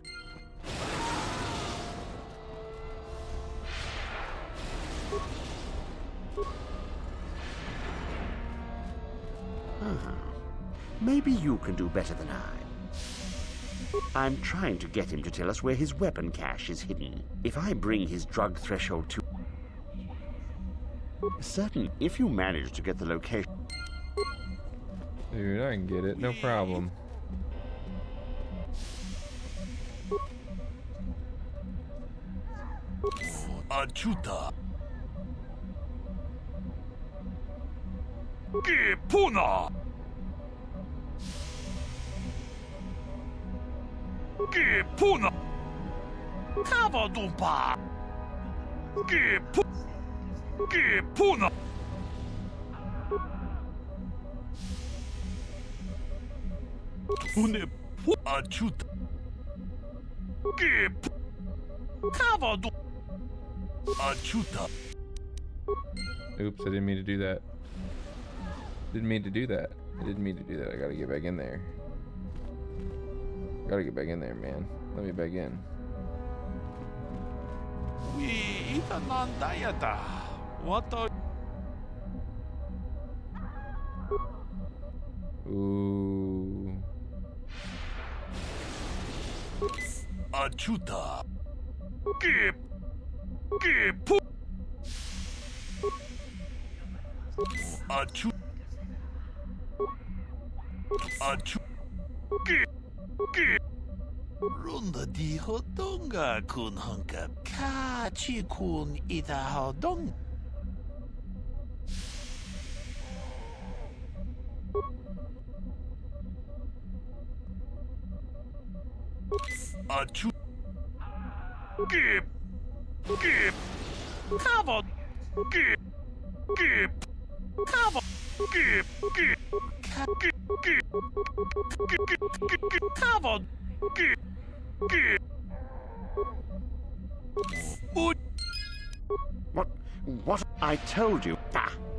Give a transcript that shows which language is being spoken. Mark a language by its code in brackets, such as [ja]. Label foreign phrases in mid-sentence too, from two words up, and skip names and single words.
[en] Maybe you can do better than I. I'm trying to get him to tell us where his weapon cache is hidden. If I bring his drug threshold to... Certain, if you manage to get the location... Dude, I can get it, no problem. Achuta. Que puna. Que puna. Cavadumpa. Que puna. Une achuta. Que cavadum. Achuta. Oops, I didn't mean to do that. Didn't mean to do that. I didn't mean to do that. I gotta get back in there. Gotta get back in there, man. Let me back in. We itanandayata. What are... Ooh. Achuta. Que Achu. Que Runda di hodonga kun hunka. Ka chi kun ita hodong. Achu. Que Cavo. Que Cavo. Que Cavo. Que What? I told you. Ah.